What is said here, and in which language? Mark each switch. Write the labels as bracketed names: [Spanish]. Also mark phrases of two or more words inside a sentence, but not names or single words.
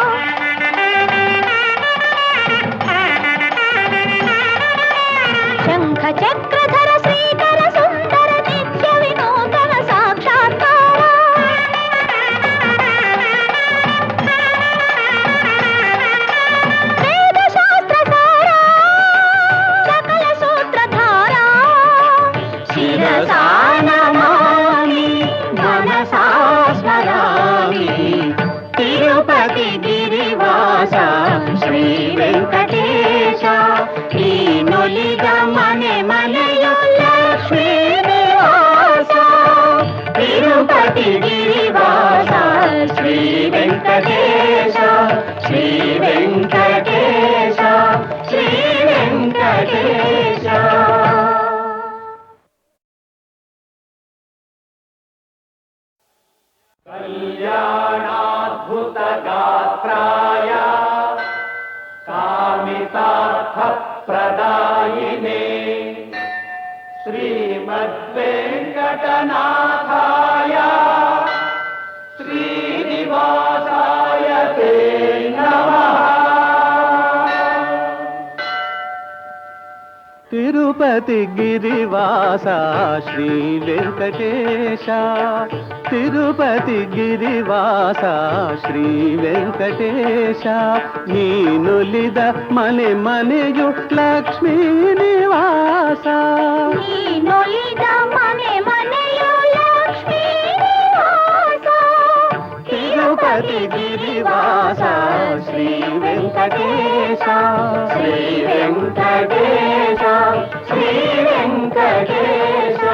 [Telugu] శంఖ చక్రధర శ్రీకర సుందర నిత్య వినూతన సాక్షాత్కార వేద శాస్త్ర సారా సకల సూత్రధార శిరసా నమామి మనసా స్మరామి తిరుపతి గిరివాస శ్రీ వెంకటేశ [Kannada] ನೀನೊಲಿದ ಮನೆ ಮನೆಯು ಲಕ್ಷ್ಮೀ ನಿವಾಸ ತಿರುಪತಿ ಗಿರಿವಾಸ ಶ್ರೀ ವೆಂಕಟೇಶ ಶ್ರೀ ವೆಂಕಟೇಶ ಶ್ರೀ ವೆಂಕಟೇಶ [Telugu] కళ్యాణాద్భుత గాత్రాయ కామితార్థ ప్రదాయినే శ్రీమద్వేంకటనాథాయ శ్రీనివాసాయ తే నమః. తిరుపతి గిరివాస శ్రీ వెంకటేశ, తిరుపతి గిరివాಸ [Kannada] ಶ್ರೀ ವೆಂಕಟೇಶ, ನೀನುಲಿದ ಮನೆ ಮನೆಯು ಲಕ್ಷ್ಮೀ ನಿವಾಸ, ನೀನುಲಿದ ಮನೆ ಮನೆಯು ಲಕ್ಷ್ಮೀ ನಿವಾಸ, ತಿರುಪತಿ ಗಿರಿವಾಸ ಶ್ರೀ ವೆಂಕಟೇಶ, ಶ್ರೀ ವೆಂಕಟೇಶ, ಶ್ರೀ ವೆಂಕಟೇಶ.